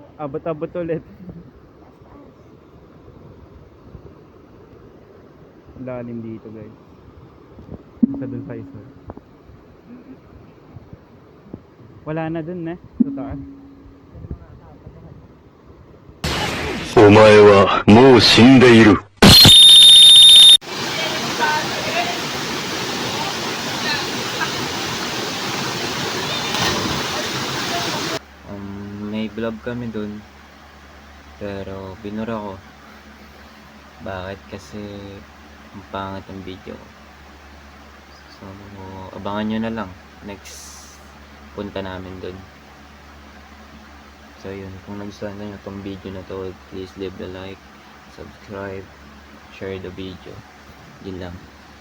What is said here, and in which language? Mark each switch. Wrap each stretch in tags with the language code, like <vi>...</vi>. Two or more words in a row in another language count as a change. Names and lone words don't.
<tl>Abot-abot ulit. Lalim dito guys. Isa dun sa isa. Wala na dun sa taas.</tl> <ja>お前はもう死んでいる。</ja> <tl>May vlog kami dun. Pero binura ko. Bakit? Kasi ang pangit ang video. So, abangan nyo na lang. Next punta namin dun. So yun, kung nagustuhan nyo itong video na to,</tl> <en>please leave a like, subscribe, share the video.</en> <tl>Yun lang.</tl>